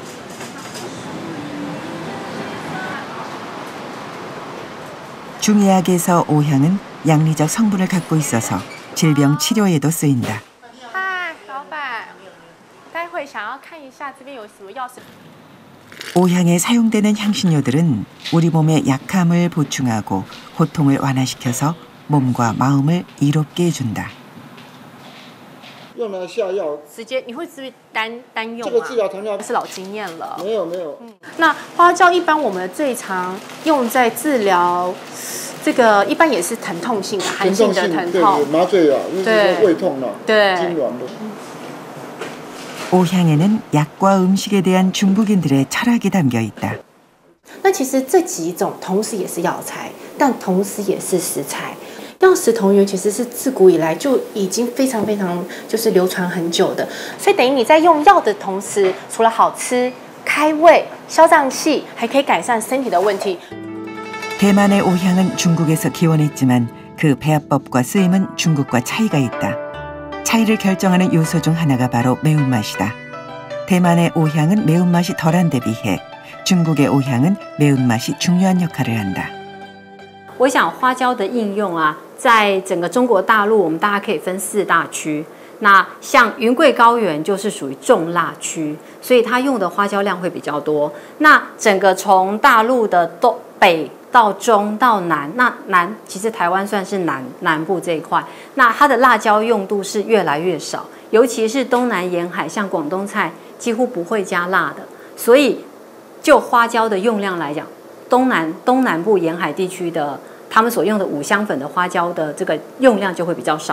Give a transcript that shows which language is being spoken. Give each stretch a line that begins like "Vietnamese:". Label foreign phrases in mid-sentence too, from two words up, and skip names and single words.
Korean: 중의학에서 오향은 양리적 성분을 갖고 있어서 질병 치료에도 쓰인다. 오향에 사용되는 향신료들은 우리 몸의 약함을 보충하고 고통을 완화시켜서 몸과 마음을 이롭게 해준다.
Chinese: 用来下药，直接你会是不是单用啊？这个治疗糖尿病是老经验了。没有没有。那花椒一般我们最常用在治疗，这个一般也是疼痛性的、寒性的疼痛，对麻醉啊，就是胃痛了，对，痉挛的。
Korean: 오향에는 약과 음식에 대한 중국인들의 철학이 담겨 있다.
Chinese: 那其实这几种同时也是药材，但同时也是食材。药食同源其实是自古以来就已经非常就是流传很久的，所以等于你在用药的同时，除了好吃、开胃、消胀气，还可以改善身体的问题。
Korean: 대만의 오향은 중국에서 기원했지만 그 배합법과 쓰임은 중국과 차이가 있다. 차이를 결정하는 요소 중 하나가 바로 매운맛이다. 대만의 오향은 매운맛이 덜한 데 비해 중국의 오향은 매운맛이 중요한 역할을 한다.
Chinese: 我想花椒的应用啊，在整个中国大陆，我们大家可以分4大区。那像云贵高原就是属于重辣区，所以它用的花椒量会比较多。那整个从大陆的北到中到南，那南其实台湾算是南部这一块，那它的辣椒用度是越来越少，尤其是东南沿海，像广东菜几乎不会加辣的，所以就花椒的用量来讲，东南部沿海地区的他们所用的五香粉的花椒的这个用量就会比较少。